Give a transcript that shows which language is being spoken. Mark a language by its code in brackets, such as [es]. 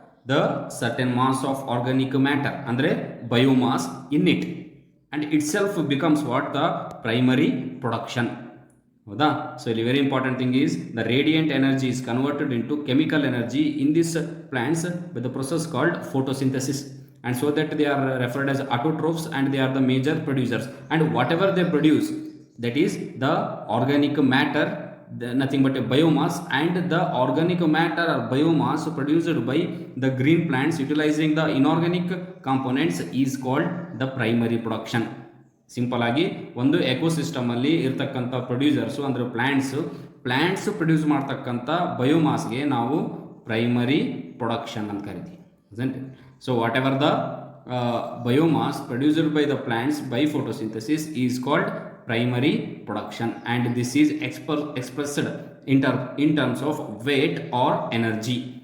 [en] The certain mass of organic matter, ಅಂದರೆ biomass in it, and itself becomes what? The primary production. ಹೌದಾ? So ಇಲ್ಲಿ very important thing is the radiant energy is converted into chemical energy in this plants with the process called photosynthesis. And so that they are referred as autotrophs, and they are the major producers, and whatever they produce, that is the organic matter, nothing but a biomass, and the organic matter or biomass produced by the green plants utilizing the inorganic components is called the primary production. [kn] Simple ಆಗಿ ಒಂದು ecosystem ಅಲ್ಲಿ ಇರ್ತಕ್ಕಂಥ producers ಅಂದರೆ plants produce ಮಾಡ್ತಕ್ಕಂಥ ಬಯೋಮಾಸ್ಗೆ ನಾವು primary production ಅಂತ ಕರಿತೀವಿ. [en] So whatever the biomass produced by the plants by photosynthesis is called primary production, and this is expressed in terms of weight or energy.